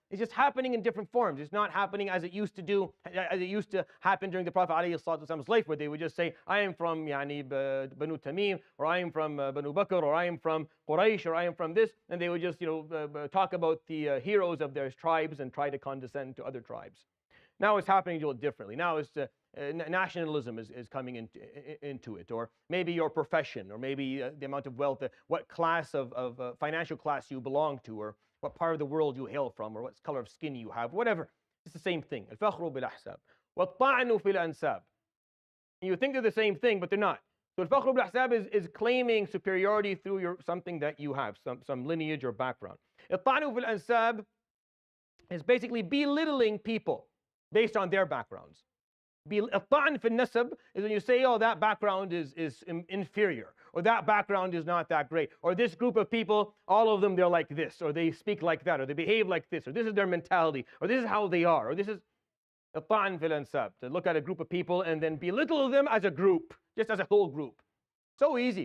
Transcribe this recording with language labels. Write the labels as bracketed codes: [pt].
[en] It's just happening in different forms. It's not happening as it used to happen during the Prophet ﷺ's life, where they would just say, I am from Banu Tamim, or I am from Banu Bakr, or I am from Quraysh, or I am from this, and they would just talk about the heroes of their tribes and try to condescend to other tribes. Now it's happening a little differently. Now it's nationalism is coming into it, or maybe your profession, or maybe the amount of wealth, what class of financial class you belong to, or what part of the world you hail from, or what color of skin you have, whatever. It's the same thing. [ar] الفخر بالأحساب والطعن في الأنساب. [en] You think they're the same thing, but they're not. So [ar] الفخر بالأحساب [en] is claiming superiority through something that you have, some lineage or background. [ar] الطعن في الأنساب [en] is basically belittling people based on their backgrounds. [ar] الطعن في النسب [en] is when you say, oh, that background is inferior, or that background is not that great, or this group of people, all of them, they're like this, or they speak like that, or they behave like this, or this is their mentality, or this is how they are, or this is [ar] الطعن في الأنساب, [en] to look at a group of people and then belittle them as a group, just as a whole group. So easy.